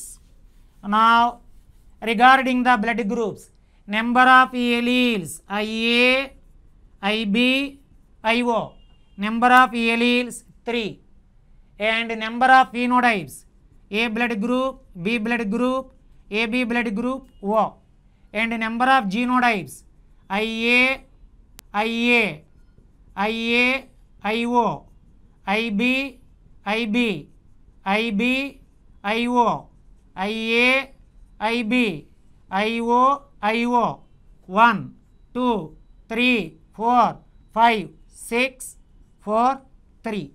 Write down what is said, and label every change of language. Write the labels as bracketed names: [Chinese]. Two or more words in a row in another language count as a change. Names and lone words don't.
[English] Now regarding the blood groups, number of alleles IA, IB, IO. Number of alleles 3, and number of phenotypes A blood group, B blood group, AB blood group, O, and number of genotypes IA, IA, IA, IO, IB, IB, IB, IO, IA, IB, IO, IO, 1, 2, 3, 4, 5, 6, 4, 3.